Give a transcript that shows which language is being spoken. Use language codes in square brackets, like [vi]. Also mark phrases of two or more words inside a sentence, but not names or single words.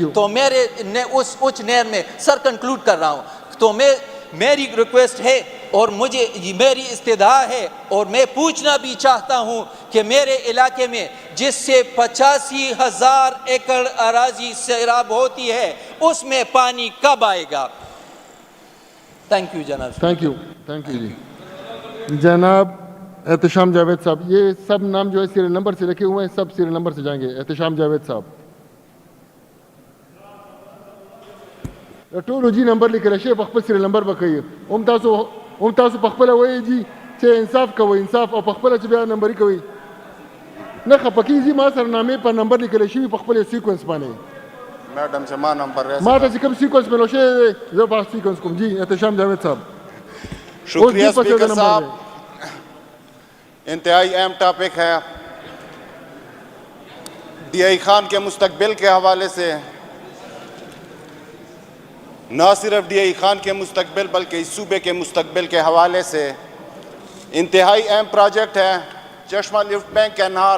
[ur] تو میرے اس نہر میں [en] sir conclude [ur] کر رہا ہوں, تو میری ریکویسٹ ہے اور میری استدعا ہے اور میں پوچھنا بھی چاہتا ہوں کہ میرے علاقے میں جس سے 85,000 ایکڑ اراضی سیراب ہوتی ہے اس میں پانی کب آئے گا؟ [en] thank you [ur] جناب. [en] thank you [ur] جی. جناب احتشام جاوید صاحب, یہ سب نام جو ہے [en] serial number [ur] سے رکھے ہوئے ہیں, سب [en] serial number [ur] سے جائیں گے. [ps] احتشام جاوید صاحب ټولو جی نمبر لیکل شوی په خپل [en] serial number [ps] به کوي. هم تاسو په خپله وایئ جي چې انصاف کوئ, انصاف, او په خپله چې بیا نمبري کوئ نه خفه کېږي. ما سره نامې په نمبر لیکلی شوي په خپل سیکونس باندې, میډم چې ما نمبر ما ته چې کوم سیکونس میلو شوی دی زه به سیکونس کوم. [ur] جی احتشام جاوید صاحب. شکریہ اسپیکر صاحب, انتہائی اہم ٹاپک ہے. ڈی آئی خان کے مستقبل کے حوالے سے, نہ صرف ڈی آئی خان کے مستقبل بلکہ اس صوبے کے مستقبل کے حوالے سے انتہائی اہم پروجیکٹ ہے چشمہ لفٹ بینک کینال.